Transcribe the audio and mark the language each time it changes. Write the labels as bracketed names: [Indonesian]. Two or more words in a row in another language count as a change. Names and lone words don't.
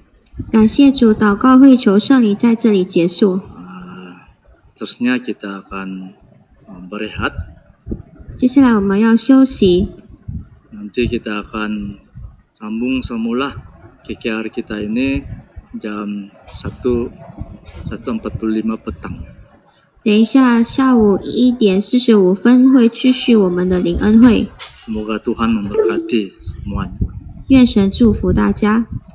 [Chinese] 感谢主，祷告会求圣灵在这里结束。 [Malay] Terusnya kita akan berehat. [Chinese] 接下来我们要休息， [Malay] Nanti kita akan sambung semula KKR kita ini jam 1.45 petang. [Chinese] 等一下下午1:45会继续我们的灵恩会。 [Malay] Semoga Tuhan memberkati semuanya. [Chinese] 愿神祝福大家。